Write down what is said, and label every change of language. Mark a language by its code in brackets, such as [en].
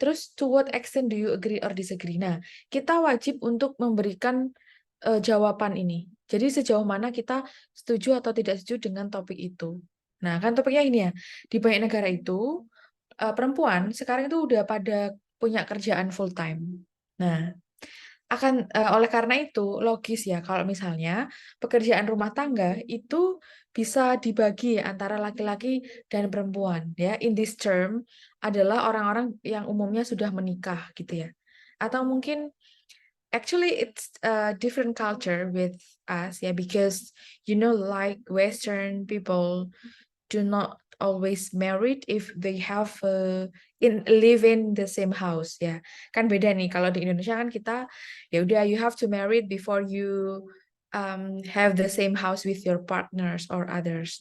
[id] Terus, [en] to what extent do you agree or disagree? [id] Nah, kita wajib untuk memberikan jawaban ini. Jadi sejauh mana kita setuju atau tidak setuju dengan topik itu. Nah, kan topiknya ini ya. Di banyak negara itu, perempuan sekarang itu udah pada punya kerjaan full time. Nah, oleh karena itu logis ya kalau misalnya pekerjaan rumah tangga itu bisa dibagi antara laki-laki dan perempuan ya. [en] In this term [id] adalah orang-orang yang umumnya sudah menikah gitu ya. Atau mungkin [en] actually it's a different culture with us ya, because like Western people do not always married if they have live in the same house ya. [id] Kan beda nih kalau di Indonesia kan kita ya udah [en] you have to married before you have the same house with your partners or others.